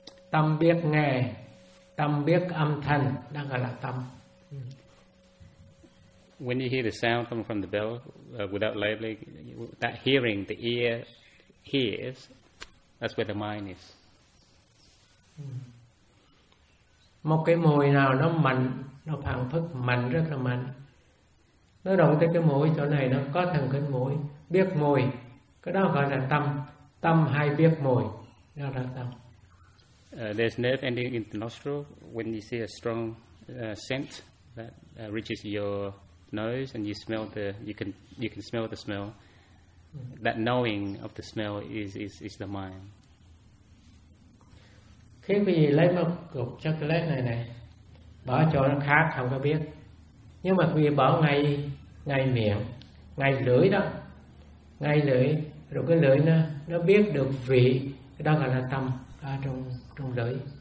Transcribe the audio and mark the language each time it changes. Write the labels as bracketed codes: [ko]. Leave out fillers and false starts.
[vi] Tâm biết nghe, tâm biết âm thanh, đó gọi là tâm. [en] When you hear the sound coming from the bell, without labeling, that hearing, the ear hears, that's where the mind is. [vi] Một cái mùi nào nó mạnh, nó phảng phất mạnh, rất là mạnh, nó động tới cái mũi chỗ này, nó có thần kinh mũi, biết mùi, cái đó gọi là tâm. Tâm hay biết mùi, đó là tâm. [en] There's nerve ending in the nostril. When you see a strong scent that reaches your nose and you smell the, you can smell the smell, that knowing of the smell is the mind. [vi] Khi quý vị lấy một cục chocolate này này, bỏ chỗ nó khác không có biết, nhưng mà quý vị bỏ ngay miệng, ngay lưỡi đó, ngay lưỡi, rồi cái lưỡi nó biết được vị, đó gọi là tâm ở trong lưỡi.